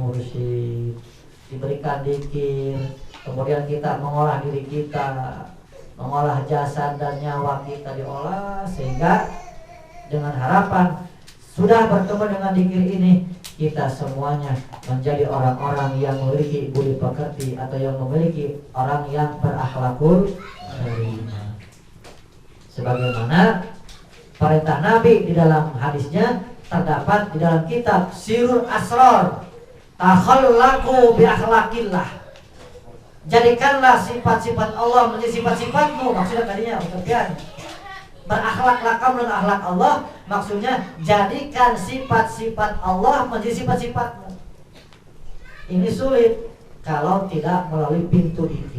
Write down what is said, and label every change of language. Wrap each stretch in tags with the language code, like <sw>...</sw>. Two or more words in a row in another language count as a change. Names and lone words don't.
<id>Mursyid, diberikan dzikir, kemudian kita mengolah diri kita, mengolah jasad dan nyawa kita diolah, sehingga dengan harapan sudah bertemu dengan zikir ini, kita semuanya menjadi orang-orang yang memiliki budi pekerti atau yang memiliki orang yang berakhlakul karimah. Sebagaimana perintah Nabi di dalam hadisnya terdapat di dalam kitab Sirul Asrar,</id> <ar>تخلقوا بأخلاق الله.</ar> <id>Jadikanlah sifat-sifat Allah menjadi sifat-sifatmu. Maksudnya tadinya pekerjaan berakhlaklah kamu dengan akhlak Allah. Maksudnya jadikan sifat-sifat Allah menjadi sifat-sifatmu. Ini sulit kalau tidak melalui pintu zikir.</id>